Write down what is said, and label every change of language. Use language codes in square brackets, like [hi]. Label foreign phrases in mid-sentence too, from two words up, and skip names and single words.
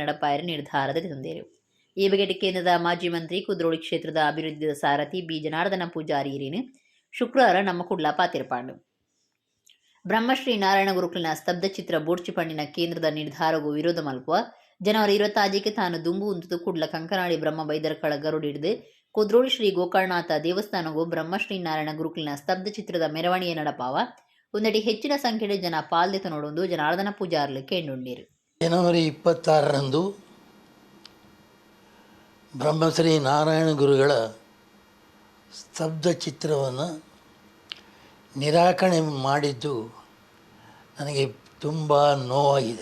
[tcy] ನಡಪಾಯರ ನಿರ್ಧಾರದ ತಂದೇರು ಈ ಬಗೆಟ್ ಕೇಂದ್ರದ ಮಾಜಿ ಮಂತ್ರಿ ಕುದ್ರೋಳಿ ಕ್ಷೇತ್ರದ ಅಭಿವೃದ್ಧಿಯ ಸಾರಥಿ ಬಿ ಜನಾರ್ದನ ಪೂಜಾರಿ ಶುಕ್ರವಾರ ನಮ್ಮ ಕುಡ್ಲ ಪಾತಿರ್ಪಾಂಡು ಬ್ರಹ್ಮಶ್ರೀ ನಾರಾಯಣ ಗುರುಕ್ಲಿನ ಸ್ತಬ್ಧ ಚಿತ್ರ ಬೋಡ್ಚಿ ಪಂಡಿನ ಕೇಂದ್ರದ ನಿರ್ಧಾರಗೂ ವಿರೋಧ ಮಲ್ಪುವ ಜನವರಿ 26 ತಾನು ದುಂಬು ಉಂತುದು ಕುಡ್ಲ ಕಂಕನಾಡಿ ಬ್ರಹ್ಮ ಬೈದರ್ಕಳ ಗರುಡಿಡ್ದು ಕುದ್ರೋಳಿ ಶ್ರೀ ಗೋಕರ್ಣನಾಥ ದೇವಸ್ಥಾನಗೂ ಬ್ರಹ್ಮಶ್ರೀ ನಾರಾಯಣ ಗುರುಕ್ಲಿನ ಸ್ತಬ್ಧ ಚಿತ್ರದ ಮೆರವಣಿಗೆ ನಡಪಾವ ಒಂದಡಿ ಹೆಚ್ಚಿನ ಸಂಖ್ಯೆಯ ಜನ ಪಾಲ್ದೆತ ನೋಡೊಂದು ಜನಾರ್ದನ ಪೂಜಾರ್ಲು ಕೇಂಡುಂಡೀರು. [kn] ಜನವರಿ 26ರಂದು ಬ್ರಹ್ಮಶ್ರೀ ನಾರಾಯಣ ಗುರುಗಳ ಸ್ತಬ್ಧ ಚಿತ್ರವನ್ನು ನಿರಾಕರಣೆ ಮಾಡಿದ್ದು ನನಗೆ ತುಂಬ ನೋವಾಗಿದೆ.